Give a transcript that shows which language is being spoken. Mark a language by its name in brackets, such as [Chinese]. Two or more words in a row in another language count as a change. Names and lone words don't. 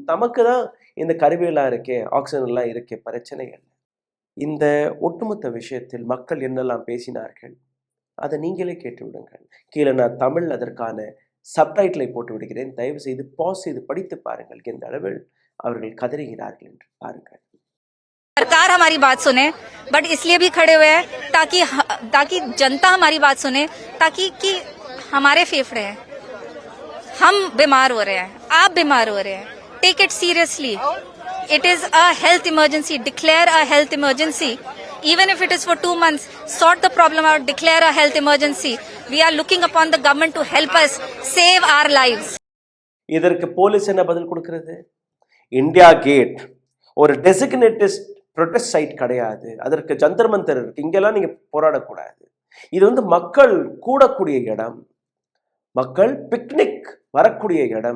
[Tamil] நமக்கு தான் இந்த கருவியெல்லாம் இருக்கே, ஆக்சிஜன் எல்லாம் இருக்கே, பிரச்சனை இல்லை. இந்த ஒட்டுமொத்த விஷயத்தில் மக்கள் என்னெல்லாம் பேசினார்கள் அதை நீங்களே கேட்டு விடுங்கள். கீழே நான் தமிழ் அதற்கான சப்டைட்டிலை போட்டு விடுகிறேன். தயவு செய்து பாஸ் செய்து படித்து பாருங்கள் எந்த அளவில் அவர்கள் கதறுகிறார்கள் என்று பாருங்கள். [Hindi] सरकार हमारी बात सुने, बट इसलिए भी खड़े हुए हैं ताकि जनता हमारी बात सुने, ताकि कि हमारे फेफड़े हैं, हम बीमार हो रहे हैं, आप बीमार हो रहे हैं. [English] take it seriously. It is a health emergency. Declare a health emergency. Even if it is for 2 months, sort the problem out, declare a health emergency. We are looking upon the government to help us save our lives. [Tamil] இதற்கு போலீஸ் என்ன பதில் கொடுக்கிறது? இந்தியா கேட் ஒரு [English] designated protest site [Tamil] கிடையாது. அதற்கு ஜந்தர் மந்தர் இருக்கு. இங்கெல்லாம் நீங்க போராடக்கூடாது. இது வந்து மக்கள் கூடக்கூடிய இடம், மக்கள் பிக்னிக் வரக்கூடிய இடம்.